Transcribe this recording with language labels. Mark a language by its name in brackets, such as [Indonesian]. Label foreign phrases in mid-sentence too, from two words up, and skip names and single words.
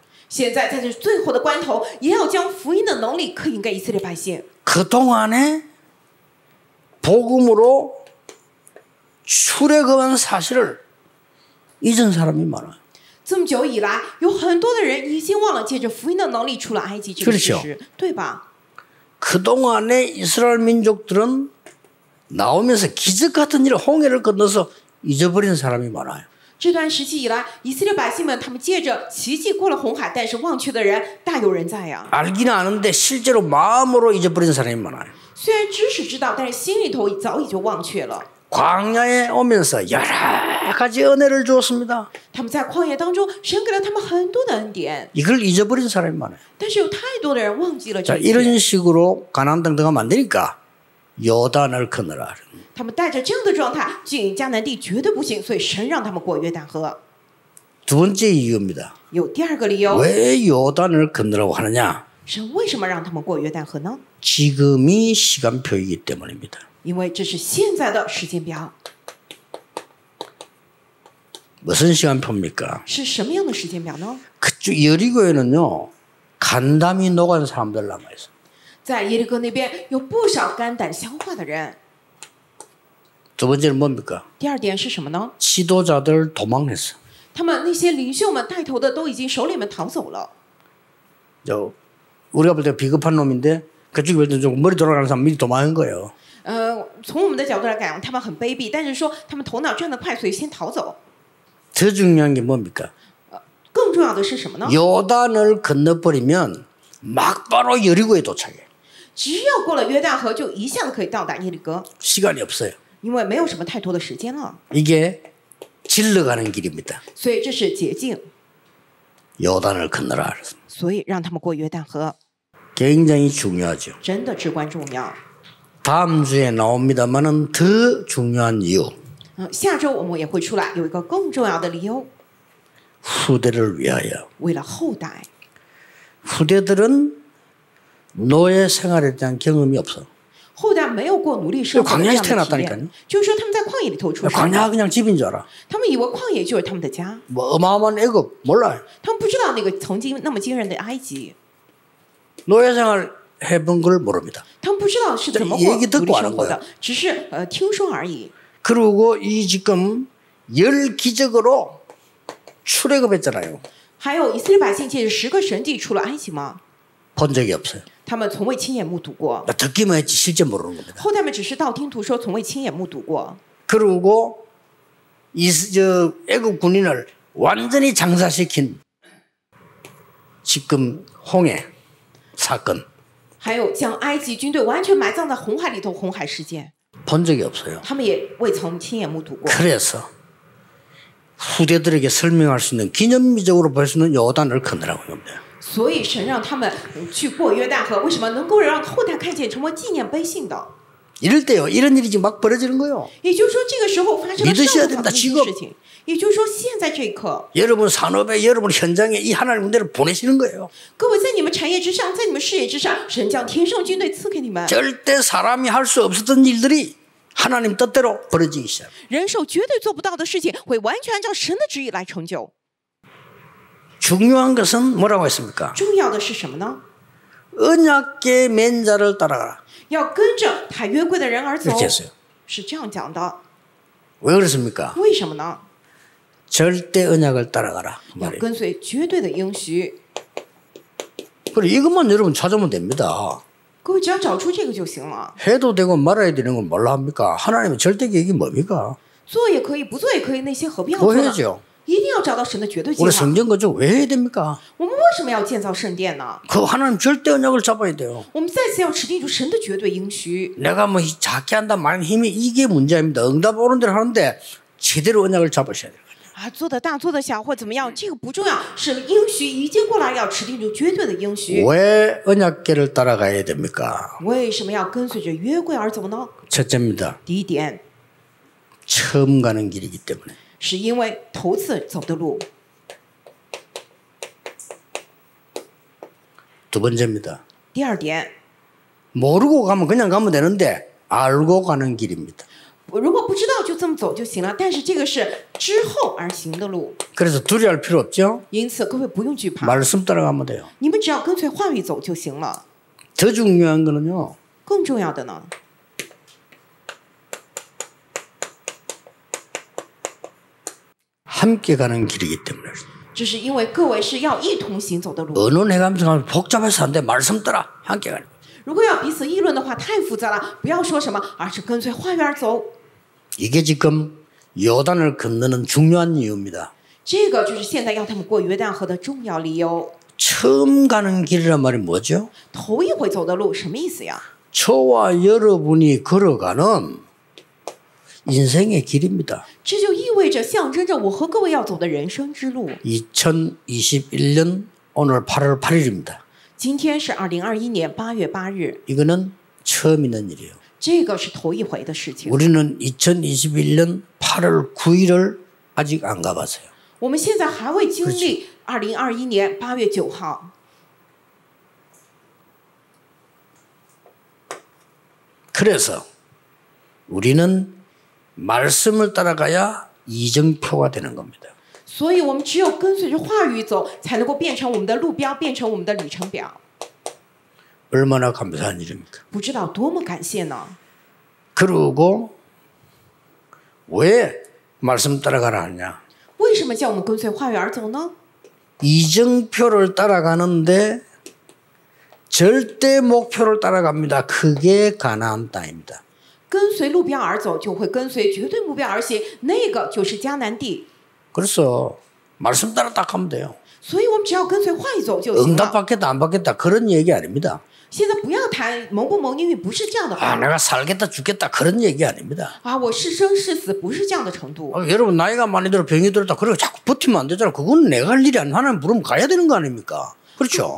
[Chinese] 现在在这最后的关头，也要将福音的能力刻印给以色列百姓。 [Korean] 그동안에 복음으로 출애굽한 사실을 잊은 사람이 많아요. [Chinese] 这么久以来，有很多的人已经忘了借着福音的能力出了埃及这个事实，对吧？ [Korean] 그동안에 이스라엘 민족들은 나오면서 기적 같은 일, 홍해를 건너서 잊어버린 사람이 많아요. [Chinese] 这段时期以来，以色列百姓们他们借着奇迹过了红海，但是忘却的人大有人在呀。 [Korean] 알기는 아는데 실제로 마음으로 잊어버린 사람이 많아요. [Chinese] 虽然知识知道，但是心里头早已就忘却了。 [Korean] 광야에 오면서 여러 가지 은혜를 주었습니다. [Chinese] 他们在旷野当中，神给了他们很多的恩典， [Korean] 이걸 잊어버린 사람이 많아요. [Chinese] 但是有太多的人忘记了 [Korean] 자, [Chinese] 这一切。 [Korean] 이런 식으로 가나안 땅 들어가면 안 되니까 요단을 건너라. [Chinese] 他们带着这样的状态进迦南地绝对不行，所以神让他们过约旦河。 [Korean] 두 번째 이유입니다. [Chinese] 有第二个理由， [Korean] 왜 요단을 건너라고 하느냐? [Chinese] 神为什么让他们过约旦河呢？ [Korean] 지금이 시간표이기 때문입니다. [Chinese] 因为这是现在的时间表。 [Korean] 무슨 시간표입니까? [Chinese] 是什么样的时间表呢？ [Korean] 그쪽 여리고에는요 간담이 녹은 사람들 남아 있어. [Chinese] 在耶利哥那边有不少肝胆消化的人。 [Korean] 두 번째는 뭡니까? [Chinese] 第二点是什么呢？ [Korean] 지도자들 도망했어. [Chinese] 他们那些领袖们带头的都已经首领们逃走了。 [Korean] 저 우리가 볼 때 비겁한 놈인데 그쪽에 볼 때 좀 머리 돌아가는 사람 미리 도망한 거예요. [Chinese] 从我们的角度来讲，他们很卑鄙，但是说他们头脑转得快，所以先逃走。 [Korean] 더 중요한 게 뭡니까? [Chinese] 更重要的是什么呢？ [Korean] 요단을 건너버리면 막바로 여리고에 도착해. [Chinese] 只要过了约旦河，就一下子可以到达耶利哥， [Korean] 시간이 없어요. [Chinese] 因为没有什么太多的时间了。 [Korean] 이게 질러가는 길입니다. [Chinese] 所以这是捷径， [Korean] 요단을 건너라. [Chinese] 所以让他们过约旦河， [Korean] 굉장히 중요하죠. [Chinese] 真的至关重要。 [Korean] 다음 주에 나옵니다만은 더 중요한 이유. [Chinese] 下周我们也会出来，有一个更重要的理由， [Korean] 후대를 위하여. [Chinese] 为了后代。 [Korean] 후대들은 노예 생활에 대한 경험이 없어. [Chinese] 后代没有过奴隶生活的这样的体 [Korean] 광야에서태어났다니까요 [Chinese] 验，就是说他们在旷野里头出生 [Korean] 광야가 [Chinese] 的， [Korean] 그냥 집인 줄 알아. [Chinese] 他们以为旷野就是他们的家， [Korean] 뭐 어마어마한 애굽 몰라요. [Chinese] 他们不知道那个曾经那么惊人的埃及， [Korean] 노예 생활 해본 걸 모릅니다. [Chinese] 他们不知道是怎么过 [Korean] 얘기 [Chinese] 奴 [Korean] 듣고 [Chinese] 隶 [Korean] 아는 [Chinese] 生活 [Korean] 거야 [Chinese] 的，只是听说而已。 [Korean] 그리고 이 지금 열 기적으로 출애굽했잖아요. [Chinese] 还有以色列百姓借着10个神迹出了埃及吗？ [Korean] 본 적이 없어요. [Chinese] 他们从未亲眼目睹过， [Korean] 듣기만 했지 실제 모르는 겁니다. [Chinese] 后代们只是道听途说，从未亲眼目睹过。 [Korean] 그리고 저 애굽 군인을 완전히 장사시킨 지금 홍해 사건 [Chinese] 还有将埃及军队完全埋葬在红海里头，红海事件， [Korean] 본 적이 없어요. [Chinese] 他们也未曾亲眼目睹过。 [Korean] 그래서 후대들에게 설명할 수 있는 기념비적으로 볼 수 있는 요단을 건너라고 합니다. [Chinese] 所以神让他们去过约旦河，为什么能够让后代看见，成为纪念碑性的？ [Korean] 이럴 때요, 이런 일이 지금 막 벌어지는 거예요. [Chinese] 也就是说，这个时候发生了 [Korean] 믿으셔야 [Chinese] 上 [Korean] 됩니다 [Chinese] 的这些 [Korean] 지금 [Chinese] 事情。也就是说，现在这一刻， [Korean] 여러분 산업에, 여러분 현장에 이 하나님 군대를 보내시는 거예요. [Chinese] 各位在你们产业之上，在你们事业之上，神将天上军队赐给你们。 [Korean] 절대 사람이 할 수 없었던 일들이 하나님 뜻대로 벌어지기 시작. [Chinese] 人手绝对做不到的事情，会完全按照神的旨意来成就。 [Korean] 중요한 것은 뭐라고 했습니까? [Chinese] 重要的是什么呢？ [Korean] 언약계 맨자를 따라가라. [Chinese] 要跟着他约柜的人而走 [Korean] 이렇게 했어요. [Chinese] 是这样讲的。 [Korean] 왜 그렇습니까? [Chinese] 为什么呢？ [Korean] 절대 언약을 따라가라. 그 [Chinese] 要 [Korean] 말이에요. [Chinese] 跟随绝对的应许。 [Korean] 그래 이것만 여러분 찾으면 됩니다. [Chinese] 各位只要找出这个就行了， [Korean] 해도 되고 말아야 되는 건 뭘로 합니까? 하나님의 절대 계획이 뭡니까? [Chinese] 做也可以，不做也可以，那些何必要 [Korean] 그거 [Chinese] 做呢？ [Korean] 해야죠. [Chinese] 一定要找到神的绝对计 [Korean] 우리 [Chinese] 划。 [Korean] 성전 건축 왜 해야 됩니까? [Chinese] 我们为什么要建造圣殿呢？ [Korean] 그 하나님 절대 언약을 잡아야 돼요. [Chinese] 我们再次要持定住神的绝对应许。 [Korean] 내가 뭐 작게 한다 많은 힘이 이게 문제입니다. 응답 오는 대로 하는데 제대로 언약을 잡으셔야 돼요. [Chinese] 啊，做的大做的小或怎么样，这个不重要，是应许已经过来，要持定住绝对的应许。 [Korean] 왜 언약궤를 따라가야 됩니까? [Chinese] 为什么要跟随着约柜而走呢？ [Korean] 첫째입니다. [Chinese] 第一点， [Korean] 처음 가는 길이기 때문에. [Chinese] 是因为头次走的路。 [Korean] 두 번째입니다. [Chinese] 第二点， [Korean] 모르고 가면 그냥 가면 되는데 알고 가는 길입니다. [Chinese] 如果不知道就这么走就行了，但是这个是之后而行的路， [Korean] 그래서 두려워할 필요 없죠. [Chinese] 因此各位不用惧怕， [Korean] 말씀 따라가면 돼요. [Chinese] 你们只要跟随话语走就行了。 [Korean] 더 중요한 거는요. [Chinese] 更重要的呢， [Korean] 함께 가는 길이기 때문에. [Chinese] 这是因为各位是要一同行走的路。 [Korean] 언론해가면서 가면 복잡해서 안 돼. 말씀 따라 함께 가는. [Chinese] 如果要彼此议论的话，太复杂了，不要说什么，而是跟随话语而走。 [Korean] 이게 지금 요단을 건너는 중요한 이유입니다. [Chinese] 这个就是现在要他们过约旦河的重要理由。 [Korean] 처음 가는 길이란 말이 뭐죠? [Chinese] 头一回走的路什么意思呀？ [Korean] 저와 여러분이 걸어가는 인생의 길입니다. [Chinese] 这就意味着象征着我和各位要走的人生之路。 [Korean] 2021년 오늘 8월 8일입니다. [Chinese] 今天是2021年8月8日， [Korean] 이거는 처음 있는 일이에요. [Chinese] 这个是头一回的事情。 [Korean] 우리는 2021년 8월 9일을 아직 안 가봤어요. [Chinese] 我们现在还未经历2021年8月9号。 [Korean] 그래서 우리는 말씀을 따라가야 이정표가 되는 겁니다. [Chinese] 所以我们只有跟随着话语走，才能够变成我们的路标，变成我们的里程表。 [Korean] 얼마나 감사한 일입니까? [Chinese] 不知道多么感谢呢？ [Korean] 그리고 왜 말씀 따라가라 하냐? [Chinese] 为什么叫我们跟随话语而走呢？ [Korean] 이정표를 따라가는데 절대 목표를 따라갑니다. 그게 가나안 땅입니다. [Chinese] 跟随路标而走，就会跟随绝对目标而行，那个就是迦南地。 [Korean] 그래서 말씀 따라 딱 하면 돼요. [Chinese] 所以我们只要跟随话语走就行了。 [Korean] 응답받겠다 안 받겠다 그런 얘기 아닙니다. [Chinese] 现在不要谈蒙不蒙应允，不是这样的 아 话。 [Korean] 내가 살겠다 죽겠다 그런 얘기 아닙니다. [Chinese] 啊，我是生是死，不是这样的程度。 [Korean] 여러분 나이가 많이 들어 병이 들었다 그러고 자꾸 버티면 안 되잖아. 그건 내가 할 일이 아니야. 하나님 부르면 가야 되는 거 아닙니까? 그렇죠.